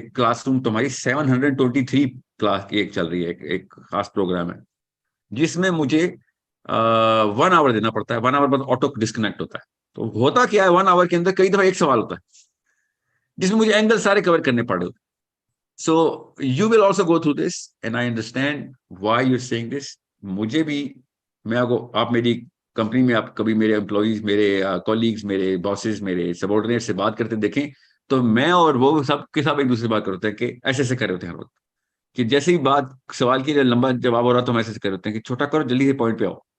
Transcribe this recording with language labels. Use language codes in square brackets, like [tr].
[ur] ایک class room تمہاری 723 class کی ایک چل رہی ہے, ایک خاص پروگرام ہے جس میں مجھے 1 آور دینا پڑتا ہے. 1 آور بعد آٹو ڈسکنیکٹ ہوتا ہے. تو ہوتا کیا ہے, 1 آور کے اندر کئی دفعہ ایک سوال ہوتا ہے جس میں مجھے اینگل سارے کور کرنے پڑے ہوتے ہیں. [en] So you will also go through this and I understand why you're saying this. [ur] مجھے بھی, میں آپ میری کمپنی میں آپ کبھی میرے امپلائیز, میرے کولیگز, میرے باسز, میرے سبارڈینیٹ سے بات کرتے دیکھیں تو میں اور وہ سب کے ساتھ ایک دوسرے سے بات کرتے ہیں کہ ایسے ایسے کر رہے ہوتے ہیں ہر وقت, کہ جیسے ہی بات سوال کی لمبا جواب ہو رہا تو ہم ایسے کر رہے ہوتے ہیں کہ چھوٹا کرو, جلدی سے پوائنٹ پہ آؤ.